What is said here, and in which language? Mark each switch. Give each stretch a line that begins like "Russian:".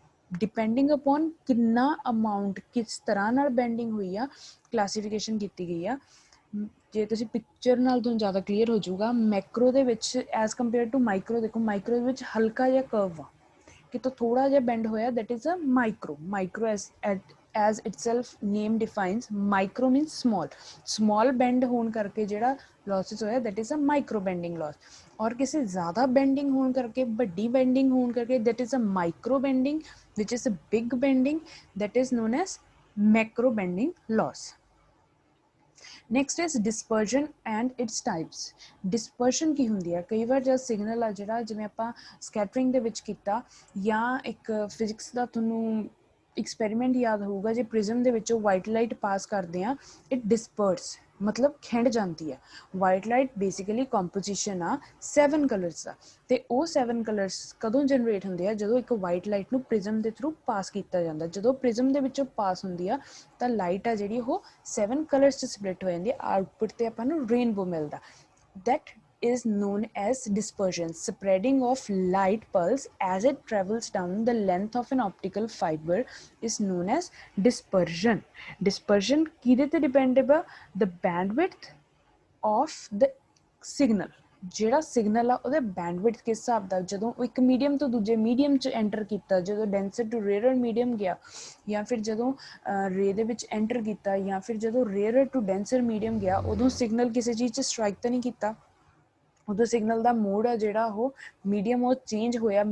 Punjabi: Depending upon ਕਿੰਨਾ amount ਕਿਸ ਤਰ੍ਹਾਂ ਨਾਲ ਬੈਂਡਿੰਗ ਹੋਈ ਆ, ਕਲਾਸੀਫਿਕੇਸ਼ਨ ਕੀਤੀ ਗਈ ਆ। ਜੇ ਤੁਸੀਂ ਪਿਕਚਰ ਨਾਲ ਤੁਹਾਨੂੰ ਜ਼ਿਆਦਾ ਕਲੀਅਰ ਹੋ ਜਾਊਗਾ। ਮੈਕਰੋ ਦੇ ਵਿੱਚ ਐਜ਼ ਕੰਪੇਅਰ ਟੂ ਮਾਈਕਰੋ, ਦੇਖੋ ਮਾਈਕਰੋ ਦੇ ਵਿੱਚ ਹਲਕਾ ਜਿਹਾ ਕਰਵ ਆ, ਕਿਤੋਂ ਥੋੜਾ ਜਿਹਾ ਬੈਂਡ ਹੋਇਆ,
English: That is a micro. Micro as itself name defines, micro means small, small bend
Punjabi: ਹੋਣ ਕਰਕੇ ਜਿਹੜਾ
English: losses ਹੋਇਆ that is a micro bending loss।
Punjabi: ਔਰ ਕਿਸੇ ਜ਼ਿਆਦਾ bending ਹੋਣ ਕਰਕੇ, ਵੱਡੀ bending ਹੋਣ ਕਰਕੇ,
English: that is a micro bending, which is a big bending, that is known as macro bending loss। Next is dispersion and its types.
Punjabi: Dispersion ਕੀ ਹੁੰਦੀ ਹੈ? ਕਈ ਵਾਰ ਜਦ ਸਿਗਨਲ ਆ ਜਿਹੜਾ, ਜਿਵੇਂ ਆਪਾਂ ਸਕੈਟਰਿੰਗ ਦੇ ਵਿੱਚ ਕੀਤਾ, ਜਾਂ ਇੱਕ ਫਿਜ਼ਿਕਸ ਦਾ ਤੁਹਾਨੂੰ ਐਕਸਪੈਰੀਮੈਂਟ ਯਾਦ ਹੋਊਗਾ, ਜੇ ਪ੍ਰਿਜ਼ਮ ਦੇ ਵਿੱਚੋਂ ਵਾਈਟ ਲਾਈਟ ਪਾਸ ਕਰਦੇ ਆ, ਇਟ ਡਿਸਪਰਸ, ਮਤਲਬ ਖਿੰਡ ਜਾਂਦੀ ਹੈ। ਵਾਈਟ ਲਾਈਟ ਬੇਸਿਕਲੀ ਕੰਪੋਜੀਸ਼ਨ ਆ 7 ਕਲਰਸ ਦਾ, ਅਤੇ ਉਹ 7 ਕਲਰਸ ਕਦੋਂ ਜਨਰੇਟ ਹੁੰਦੇ ਆ? ਜਦੋਂ ਇੱਕ ਵਾਈਟ ਲਾਈਟ ਨੂੰ ਪ੍ਰਿਜ਼ਮ ਦੇ ਥਰੂ ਪਾਸ ਕੀਤਾ ਜਾਂਦਾ। ਜਦੋਂ ਪ੍ਰਿਜ਼ਮ ਦੇ ਵਿੱਚੋਂ ਪਾਸ ਹੁੰਦੀ ਆ ਤਾਂ ਲਾਈਟ ਆ ਜਿਹੜੀ ਉਹ 7 ਕਲਰਸ 'ਚ ਸਪਲਿਟ ਹੋ ਜਾਂਦੀ ਹੈ। ਆਊਟਪੁੱਟ 'ਤੇ ਆਪਾਂ ਨੂੰ ਰੇਨਬੋ ਮਿਲਦਾ।
English: That is known as dispersion, spreading of light pulse as it travels down the length of an optical fiber is known as dispersion। Dispersion
Punjabi: ਕਿਹਦੇ ਤੇ
English: dependable? The bandwidth of the signal।
Punjabi: ਜਿਹੜਾ signal ਆ ਉਹਦੇ bandwidth ਕਿਸ ਹਿਸਾਬ ਦਾ, ਜਦੋਂ ਉਹ ਇੱਕ ਮੀਡੀਅਮ ਤੋਂ ਦੂਜੇ ਮੀਡੀਅਮ 'ਚ ਐਂਟਰ ਕੀਤਾ, ਜਦੋਂ ਡੈਂਸਰ ਟੂ ਰੇਅਰਰ ਮੀਡੀਅਮ ਗਿਆ, ਜਾਂ ਫਿਰ ਜਦੋਂ ਰੇ ਦੇ ਵਿੱਚ ਐਂਟਰ ਕੀਤਾ, ਜਾਂ ਫਿਰ ਜਦੋਂ ਰੇਅਰਰ ਟੂ ਡੈਂਸਰ ਮੀਡੀਅਮ ਗਿਆ, ਉਦੋਂ ਸਿਗਨਲ ਕਿਸੇ ਚੀਜ਼ 'ਚ ਸਟਰਾਈਕ ਤਾਂ ਨਹੀਂ ਕੀਤਾ, ਉਦੋਂ ਸਿਗਨਲ ਦਾ ਮੋਡ ਆ ਜਿਹੜਾ ਉਹ ਮੀਡੀਅਮ ਉਹ ਚੇਂਜ ਹੋਇਆ।